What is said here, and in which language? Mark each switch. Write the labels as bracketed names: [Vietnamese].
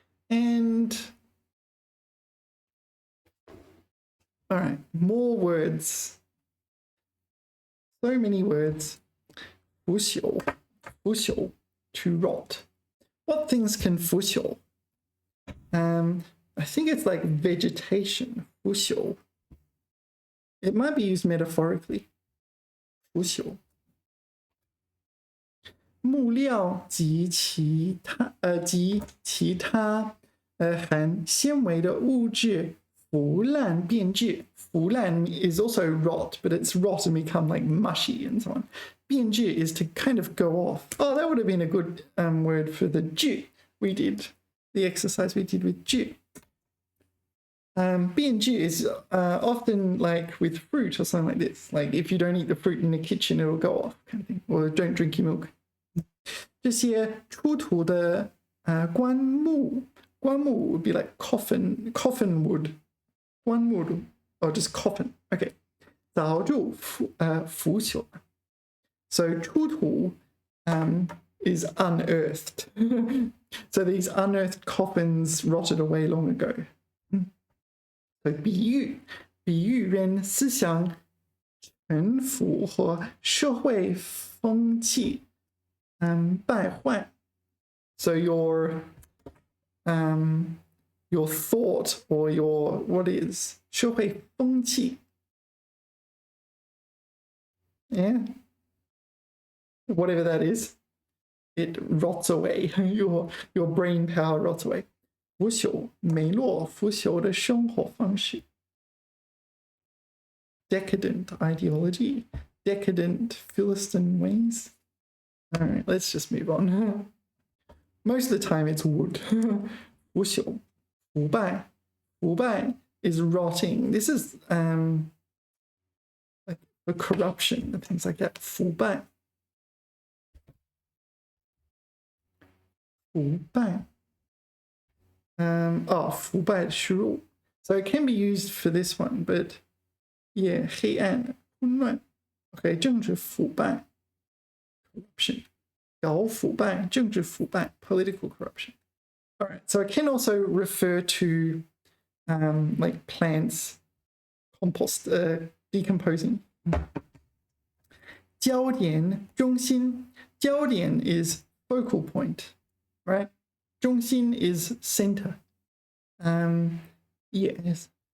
[English] And all right, more words. So many words. 腐朽, to rot. What things can 腐朽? I think it's like vegetation. [Chinese] 腐朽. [English] It might be used metaphorically. [Chinese] 腐朽. 木料及其他含纤维的物质腐烂变质。 [English] 腐烂 is also rot, but it's rot and become like mushy and so on. 变质 is to kind of go off. Oh, that would have been a good word for the 质 we did, the exercise we did with 质. 变质 is often like with fruit or something like this. Like if you don't eat the fruit in the kitchen, it'll go off kind of thing. Or don't drink your milk. [Chinese] 这些出土的棺木 [English] would be like coffin wood. 棺木 or just coffin. Okay. [Chinese] 早就腐朽. [English] So 出土 is unearthed. So these unearthed coffins rotted away long ago. [Chinese] So 比喻人思想沉腐和社会风气败坏. [English] So your thought or your what is 社会风气? Yeah, whatever that is, it rots away. Your brain power rots away. [Chinese] 腐朽美落腐朽的生活方式. [English] Decadent ideology, decadent Philistine ways. All right, let's just move on. Most of the time it's wood. [Chinese] 腐朽, 腐败. [English] 腐败 is rotting. This is like the corruption and things like that. [Chinese] 腐败. 腐败. 腐败虚弱. [English] So it can be used for this one, but yeah, [Chinese] 黑暗混乱. [English] Okay, 政治腐败.Corruption. [Chinese] 搞腐败, 政治腐败, [English] political corruption. All right, so it can also refer to like plants, compost, decomposing. [Chinese] 焦点中心. [English] 焦点 is focal point, right? 中心 is center. Yes.